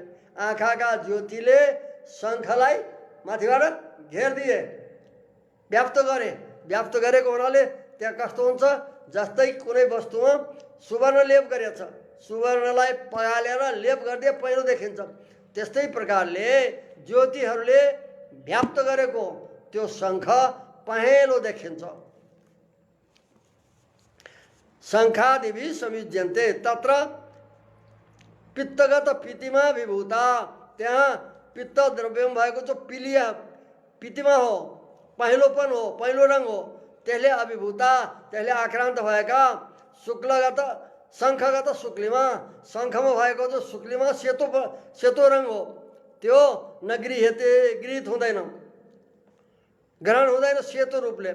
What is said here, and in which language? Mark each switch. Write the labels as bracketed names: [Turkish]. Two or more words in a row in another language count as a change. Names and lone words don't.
[Nepali] आँखाका ज्योतिले शङ्खलाई माथिबाट घेरिदिए, व्याप्त गरेको हुनाले त्यहाँ कस्तो हुन्छ, जस्तै कुनै वस्तुमा सुवर्ण लेप गरेको छ, सुवर्णलाई पगालेर लेप गरिदिए पहेँलो देखिन्छ, त्यस्तै प्रकारले ज्योतिहरूले व्याप्त गरेको त्यो शङ्ख पहेँलो देखिन्छ। [Sanskrit] शङ्खादिभि संयुज्यन्ते तत्र पित्तगत पितिमा विभूता। [Nepali] त्यहाँ पित्त द्रव्यमा भएको जो पिलिया पितिमा हो, पहेँलोपन हो, पहेँलो रङ हो, त्यसले अभिभूता, त्यसले आक्रान्त भएका शुक्लगत शङ्खगत शुक्लिमा, शङ्खमा भएको जो शुक्लिमा सेतो रङ हो त्यो गृहित हुँदैन, ग्रहण हुँदैन सेतो रूपले।